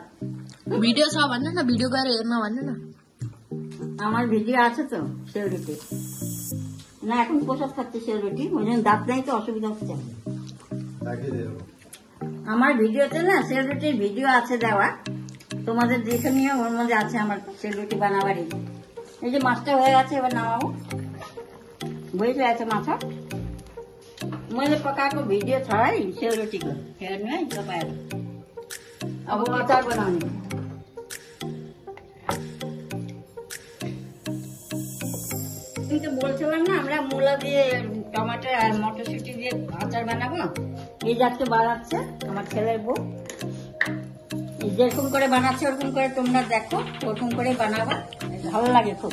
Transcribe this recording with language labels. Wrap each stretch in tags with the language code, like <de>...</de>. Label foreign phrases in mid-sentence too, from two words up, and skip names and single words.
<ne>ভিডিও छ भन्नु न, ভিডিও गएर हेर्न भन्नु न।</ne> <bn>আমার ভিডিও আছে তো সেলরুটি না, এখন প্রসাদ খাচ্ছি সেলরুটি, ওই জন্য দাঁত নাই তো অসুবিধা হচ্ছে। আমার ভিডিওতে না সেলরুটির ভিডিও আছে দেওয়া, তোমাদের দেখে নিও, ওর মধ্যে আছে আমার সেলরুটি বানাবারই। এই যে মাছটা হয়ে গেছে, এবার নামাবো।</bn> <ne>भइसकेको छ माछा, मैले पकाएको भिडियो छ है सेलरोटीको, हेर्नु है तपाईँहरू। अब अचार बनाउने,</ne> <bn>কিন্তু বলছিলাম না আমরা মূলা দিয়ে টমেটো আর মটরশুঁটি দিয়ে আচার বানাবো, এই যাচ্ছে বানাচ্ছে আমার ছেলের বউ, যেরকম করে বানাচ্ছে ওরকম করে তোমরা দেখো, ওরকম করে বানাবা, ভালো লাগে খুব।</bn>